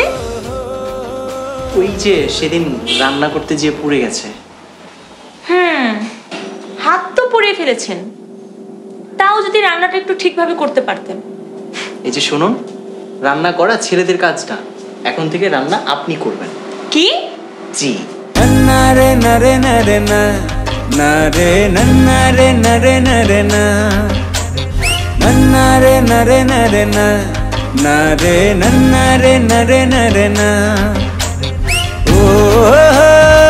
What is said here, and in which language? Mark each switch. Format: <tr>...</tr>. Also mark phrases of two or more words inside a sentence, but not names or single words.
<bn>ওই যে সেদিন রান্না করতে গিয়ে পুড়ে গেছে। হাত তো পুড়িয়ে ফেলেছেন, তাও যদি রান্নাটা একটু ঠিকভাবে করতে পারতেন। এই যে শুনুন, রান্না করা ছেলেদের কাজ না, এখন থেকে রান্না আপনি করবেন। কি? জি। nare nare nare na nare nare nare nare na nare nare nare na nare nare nare nare na oh</bn>